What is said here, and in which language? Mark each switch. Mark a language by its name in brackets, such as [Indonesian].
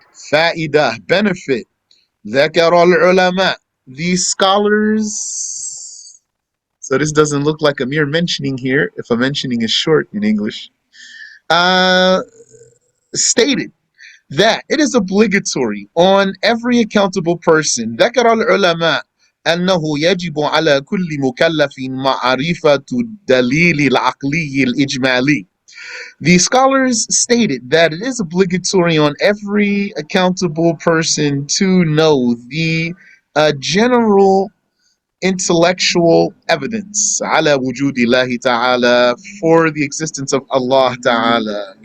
[Arabic] فائدة, [English] benefit. [Arabic] ذكر العلماء, [English] these scholars. So this doesn't look like a mere mentioning here, if a mentioning is short in English. Uh, Stated that it is obligatory on every accountable person. [Arabic] ذكر العلماء أنه يجب على كل مكلف معرفة الدليل العقلي الإجمالي. [English] The scholars stated that it is obligatory on every accountable person to know the general intellectual evidence [Arabic] على وجود الله تعالى, [English] for the existence of Allah ta'ala.